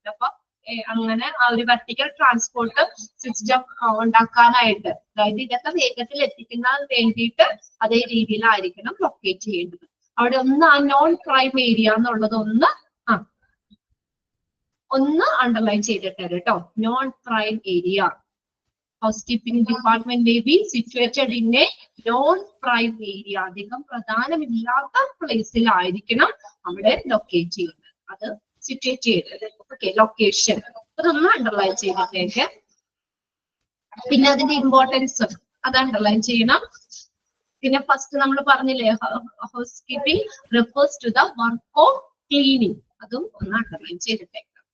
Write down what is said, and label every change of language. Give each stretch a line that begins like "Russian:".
Malayalam: അപ്പൊ അങ്ങനെ ആ ഒരു വെർട്ടിക്കൽ ട്രാൻസ്പോർട്ട് സിസ്റ്റം ഉണ്ടാക്കാനായിട്ട്, അതായത് ഇതൊക്കെ വേഗത്തിൽ എത്തിക്കുന്ന വേണ്ടിയിട്ട് അതേ രീതിയിലായിരിക്കണം ലൊക്കേറ്റ് ചെയ്യേണ്ടത്. അവിടെ ഒന്ന് ആ നോൺ പ്രൈം ഏരിയ എന്നുള്ളത് ഒന്ന് അണ്ടർലൈൻ ചെയ്തിട്ട് കേട്ടോ.
English: Non prime area, housekeeping department may be situated in a non-prime area.
Malayalam: അധികം പ്രധാനമില്ലാത്ത പ്ലേസിലായിരിക്കണം അവിടെ ലൊക്കേറ്റ് ചെയ്യുന്നത്, അത് സിറ്റുവേറ്റ് ചെയ്തത്. ഓക്കെ, ലൊക്കേഷൻ അതൊന്ന് അണ്ടർലൈൻ ചെയ്തിട്ടേക്ക്. പിന്നെ അതിന്റെ ഇമ്പോർട്ടൻസ് അത് അണ്ടർലൈൻ ചെയ്യണം. പിന്നെ ഫസ്റ്റ് നമ്മൾ പറഞ്ഞില്ലേ,
English: housekeeping refers to the work of cleaning,
Malayalam: അതും ഒന്ന് അണ്ടർലൈൻ ചെയ്തിട്ടേക്ക്.